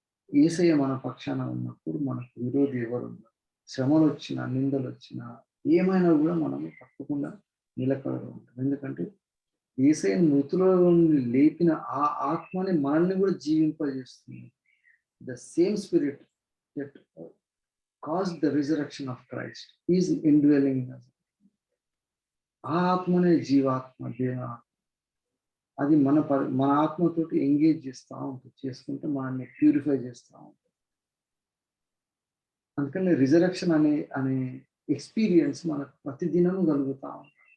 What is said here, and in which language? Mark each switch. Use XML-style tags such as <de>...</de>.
<te>ఏసయ్య మన పక్షాన ఉన్నప్పుడు మనకు విరోధి ఎవరు ఉన్నారు. శ్రమలు వచ్చినా నిందలు వచ్చినా ఏమైనా కూడా మనము తప్పకుండా నిలకడగా ఉంటాం. ఎందుకంటే ఏసయ్య మృతుల నుండి లేపిన ఆ ఆత్మని మనల్ని కూడా జీవింపజేస్తుంది.</te> <en>The same spirit that caused the resurrection of Christ is indwelling in us.</en> <te>ఆ ఆత్మనే జీవాత్మ, దేవాత్మ. అది మన ఆత్మతోటి ఎంగేజ్ చేస్తూ ఉంటుంది, చేసుకుంటే మనల్ని ప్యూరిఫై చేస్తూ ఉంటుంది. అందుకని రిజరక్షన్ అనే ఎక్స్పీరియన్స్ మనకు ప్రతిదినము కలుగుతూ ఉంటుంది.</te>